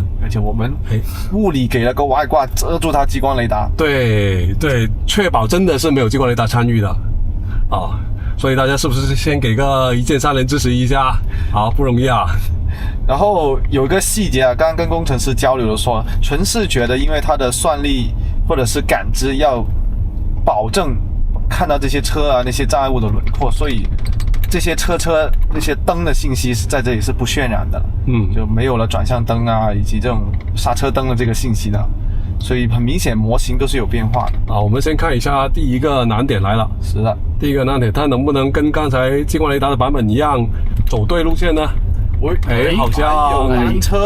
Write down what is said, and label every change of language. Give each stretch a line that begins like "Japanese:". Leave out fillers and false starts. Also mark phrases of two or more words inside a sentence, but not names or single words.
Chinese: 而且我們物理給了個外掛遮住它激光雷達，對對，確保真的是沒有激光雷達參與的啊，所以大家是不是先給個一鍵三連支持一下？好，不容易啊。然後有一個細節啊，剛剛跟工程師交流的說，純視覺的，因為它的算力或者是感知要保證看到這些車啊那些障礙物的輪廓，所以這些車那些燈的信息是在這裡是不渲染的，就沒有了轉向燈啊以及這種剎車燈的這個信息的，所以很明顯模型都是有變化的。好，我們先看一下第一個難點來了。是的，第一個難點，它能不能跟剛才激光雷達的版本一樣走對路線呢？哎，好像有攔車，